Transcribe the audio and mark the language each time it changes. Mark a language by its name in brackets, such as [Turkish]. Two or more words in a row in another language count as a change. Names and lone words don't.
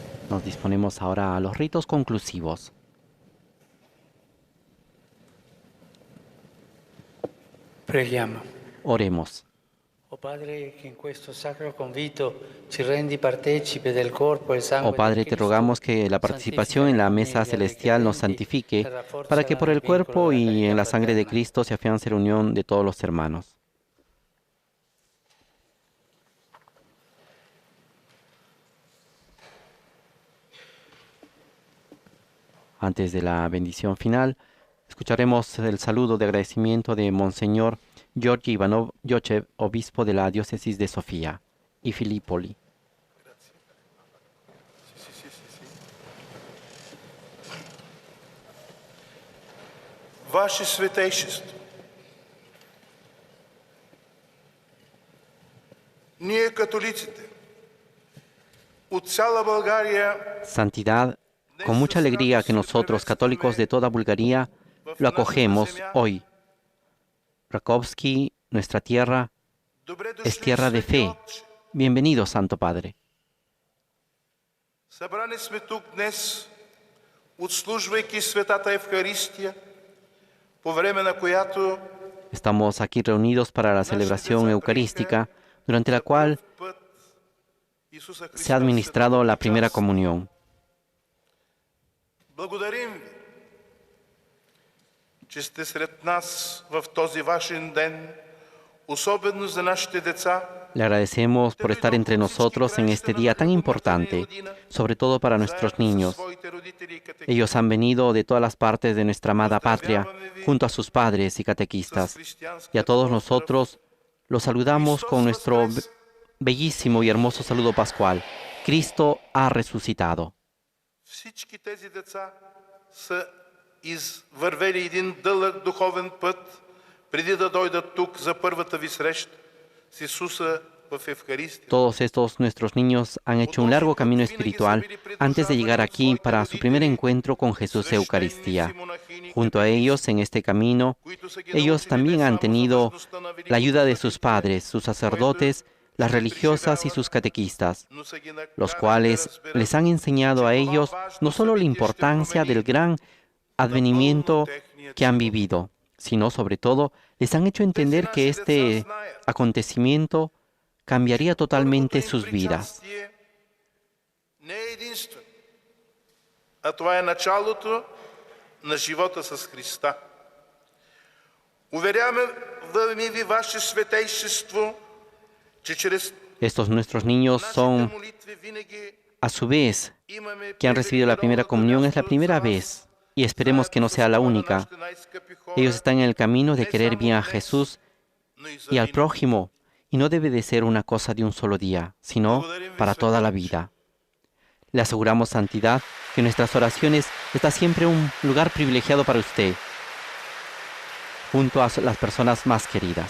[Spanish] Nos disponemos ahora a los ritos conclusivos. [Italian] Preghiamo. [Spanish] Oremos. Oh Padre, que en [Italian] questo sacro convito ci rendi partecipe del corpo e sangue [Spanish] Oh Padre, [Italian] di te Cristo, [Spanish] rogamos que la participación en la mesa celestial nos santifique, para que por el cuerpo y en la sangre de Cristo se afiance la unión de todos los hermanos. Antes de la bendición final, escucharemos el saludo de agradecimiento de Monseñor Georgi Ivanov Yochev, obispo de la diócesis de Sofía y Filipoli. [Bulgarian] Ваше Святейшество, ние католиците от цяла България [Spanish] Santidad, con mucha alegría que nosotros, católicos de toda Bulgaria, lo acogemos hoy. Rakovsky, nuestra tierra, es tierra de fe. Bienvenido, Santo Padre. [Bulgarian] Събрани сме тук днес, отслужвайки Светата Евхаристия, по време на която [Spanish] Estamos aquí reunidos para la celebración eucarística, durante la cual se ha administrado la primera comunión. [Bulgarian] Благодарим ви, че сте сред нас в този важен ден, особено за нашите деца. [Spanish] Le agradecemos por estar entre nosotros en este día tan importante, sobre todo para nuestros niños. Ellos han venido de todas las partes de nuestra amada patria, junto a sus padres y catequistas. Y a todos nosotros los saludamos con nuestro bellísimo y hermoso saludo pascual. Cristo ha resucitado. [Bulgarian] Всички тези деца са извървели един дълъг духовен път, преди да дойдат тук за първата ви среща с Исуса в Евхаристия. [Spanish] Todos estos nuestros niños han hecho un largo camino espiritual antes de llegar aquí para su primer encuentro con Jesús Eucaristía. Junto a ellos, en este camino, ellos también han tenido la ayuda de sus padres, sus sacerdotes, las religiosas y sus catequistas, los cuales les han enseñado a ellos no solo la importancia del gran advenimiento que han vivido, sino sobre todo les han hecho entender que este acontecimiento cambiaría totalmente sus vidas. [Bulgarian] Не е единствено, а това е началото на живота с Христа. Уверяваме ви, Ваше Светейшество, че чрез [Spanish] Estos nuestros niños son, [Bulgarian] молитви винаги [Spanish] a su vez, [Bulgarian] имаме [Spanish] que han recibido la primera comunión, es la primera vez, y esperemos que no sea la única. Ellos están en el camino de querer bien a Jesús y al prójimo, y no debe de ser una cosa de un solo día, sino para toda la vida. Le aseguramos, santidad, que en nuestras oraciones está siempre un lugar privilegiado para usted, junto a las personas más queridas.